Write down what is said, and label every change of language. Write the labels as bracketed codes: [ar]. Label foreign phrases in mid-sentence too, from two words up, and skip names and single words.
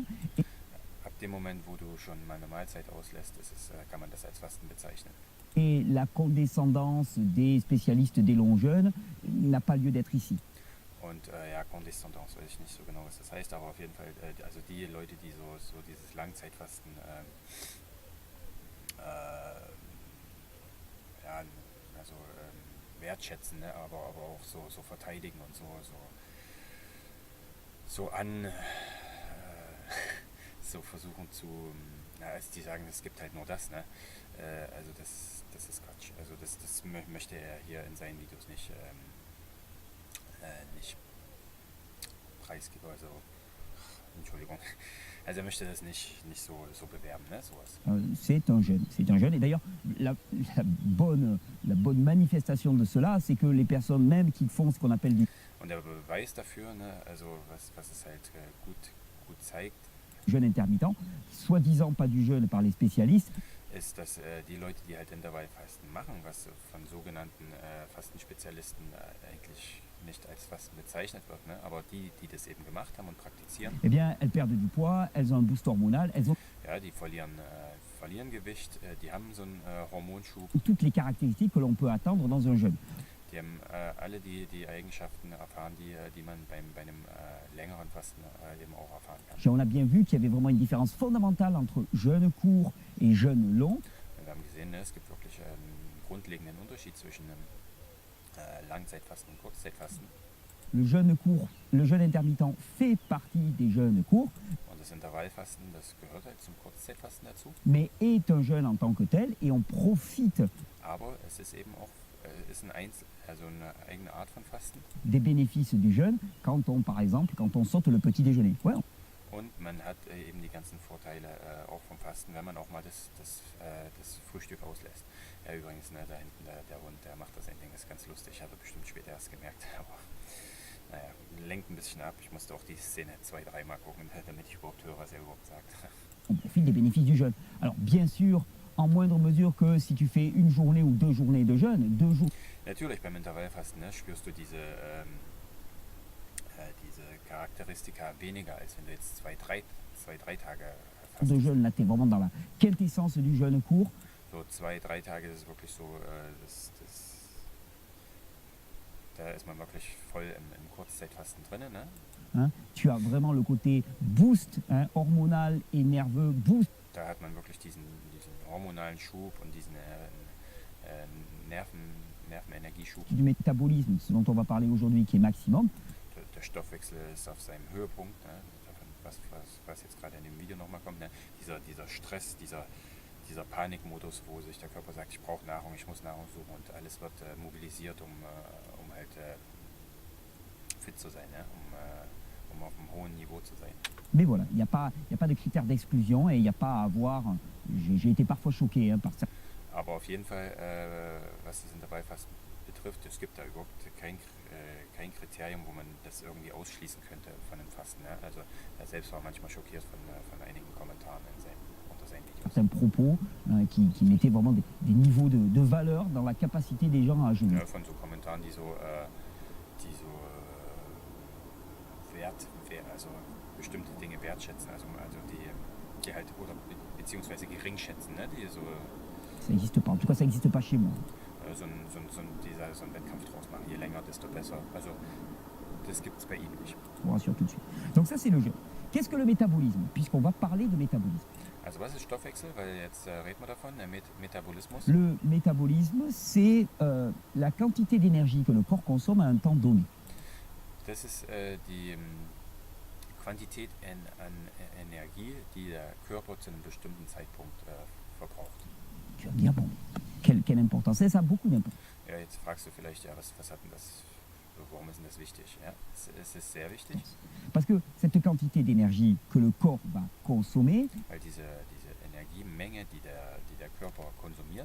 [fr] Et [de] Ab dem Moment, wo du schon mal eine Mahlzeit auslässt, kann man das als Fasten bezeichnen. [fr] Et la condescendance des spécialistes des longs jeûnes n'a pas lieu d'être ici. [de] Und ja, Condescendance, weiß ich nicht so genau, was das heißt, aber auf jeden Fall, also die Leute, die so dieses Langzeitfasten ja, also wertschätzen, ne? aber auch so verteidigen und so versuchen zu, also die sagen, es gibt halt nur das, ne? Also das ist Quatsch. Also das möchte er hier in seinen Videos nicht preisgeben, also Entschuldigung. Also er möchte das nicht so bewerben, ne? Sowas. [fr] C'est un jeûne. C'est un jeûne. Et d'ailleurs, la bonne manifestation de cela, c'est que les personnes même qui font ce qu'on appelle du [de] Und der Beweis dafür, ne? Also was es halt gut zeigt, [fr] jeûne intermittent, soi-disant pas du jeûne par les spécialistes, [de] ist, dass die Leute, die halt Intervallfasten machen, was von sogenannten Fastenspezialisten eigentlich nicht als Fasten bezeichnet wird, ne? Aber die das eben gemacht haben und praktizieren, [fr] eh bien, elles perdent du poids, elles ont un boost hormonal, elles ont [de] ja, die verlieren Gewicht, die haben so einen Hormonschub, [fr] toutes les caractéristiques que l'on peut attendre dans un jeûne. [de] die haben alle die Eigenschaften erfahren, die man bei einem längeren Fasten eben auch erfahren kann. [fr] On a bien vu qu'il y avait vraiment une différence fondamentale entre jeûne court et jeûne long. [de] Und wir haben gesehen, ne, es gibt wirklich einen grundlegenden Unterschied zwischen einem Langzeitfasten und Kurzzeitfasten. [fr] Le jeûne court, le jeûne intermittent fait partie des jeûnes courts, [de] Und das Intervallfasten, das gehört halt zum Kurzzeitfasten dazu. [fr] mais est un jeûne en tant que tel et on profite [de] Aber es ist eben auch also eine eigene Art von Fasten. [fr] des bénéfices du jeûne quand on, par exemple, quand on saute le petit déjeuner. Ouais, [de] Und man hat eben die ganzen Vorteile auch vom Fasten, wenn man auch mal das Frühstück auslässt. Ja, übrigens, ne, da hinten der Hund, der macht das ein Ding, ist ganz lustig. Hat er bestimmt später erst gemerkt. Aber naja, lenkt ein bisschen ab. Ich musste auch die Szene 2-3 Mal gucken, damit ich überhaupt höre, was er überhaupt sagt. [fr] on profite des bénéfices du jeûne. Alors, bien sûr, en moindre mesure que si tu fais une journée ou 2 journées de jeûne, 2 jours [de] Natürlich, beim Intervallfasten, ne, spürst du diese Charakteristika weniger, als wenn du jetzt 2-3 Tage [fr] de [de] fastest. [fr] jeûne, là, tu es vraiment dans la quintessence du jeûne court. [de] So 2-3 Tage, das ist wirklich so, da ist man wirklich voll im Kurzzeitfasten drin, ne? [fr] Hein. Tu as vraiment le côté boost hormonal et nerveux, boost [de] Da hat man wirklich diesen hormonalen Schub und diesen Nervenenergieschub. [fr] du métabolisme, ce dont on va parler aujourd'hui, qui est maximum. [de] Der Stoffwechsel ist auf seinem Höhepunkt, ne? Was jetzt gerade in dem Video nochmal kommt, ne? Dieser Stress, dieser Panikmodus, wo sich der Körper sagt, ich brauche Nahrung, ich muss Nahrung suchen und alles wird mobilisiert, um halt fit zu sein, ne? Um auf einem hohen Niveau zu sein. [fr] Mais voilà, il n'y a pas de critères d'exclusion et il n'y a pas à avoir. J'ai été parfois choqué par ça. [de] Aber auf jeden Fall, was das Intervallfasten betrifft, es gibt da überhaupt kein Kriterium, wo man das irgendwie ausschließen könnte von dem Fasten. Ne? Also er selbst war manchmal schockiert von einigen Kommentaren unter seinen Videos. [fr] Certains propos qui mettaient vraiment des niveaux de valeur dans la capacité des gens à jeûner. [de] Ja, von so Kommentaren, die so also bestimmte Dinge wertschätzen, also die halt, oder beziehungsweise gering schätzen, ne? Die so [fr] Ça n'existe pas. En tout cas, ça n'existe pas chez moi. [de] so einen Wettkampf draus machen, je länger, desto besser. Also das gibt es bei ihm nicht. [fr] Je vous rassure tout de suite. Donc ça, c'est le jeûne. Qu'est-ce que le métabolisme? Puisqu'on va parler de métabolisme. [de] Also was ist Stoffwechsel? Weil jetzt reden wir davon, der Metabolismus. [fr] Le métabolisme, c'est la quantité d'énergie que le corps consomme à un temps donné. [de] Das ist die Quantität an Energie, die der Körper zu einem bestimmten Zeitpunkt verbraucht. [fr] Tu vas me dire, bon, quelle importance? Ça a beaucoup d'importance. [de] Ja, jetzt fragst du vielleicht, ja, was hat denn das, warum ist denn das wichtig? Ja, es ist sehr wichtig, [fr] Parce que cette quantité d'énergie que le corps va consommer, [de] weil diese Energiemenge, die der Körper konsumiert,